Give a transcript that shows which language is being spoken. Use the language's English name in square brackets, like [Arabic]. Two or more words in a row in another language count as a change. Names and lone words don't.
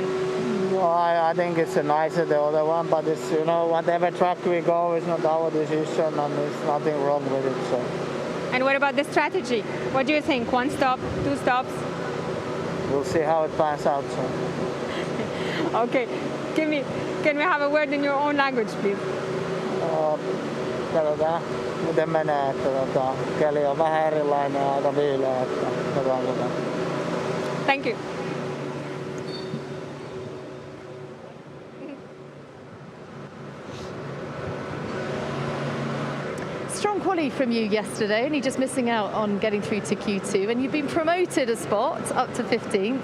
[English] No, I think it's nicer the other one, but it's whatever track we go, it's not our decision and there's nothing wrong with it. So. And what about the strategy? What do you think? 1 stop, 2 stops? We'll see how it pans out. So. Okay, Kimi, can we have a word in your own language, please? [Finnish] Miten menee, että keli on vähän erilainen ja aika viileä. [English] Thank you. Strong quali from you yesterday, only just missing out on getting through to Q2, and you've been promoted a spot up to 15th.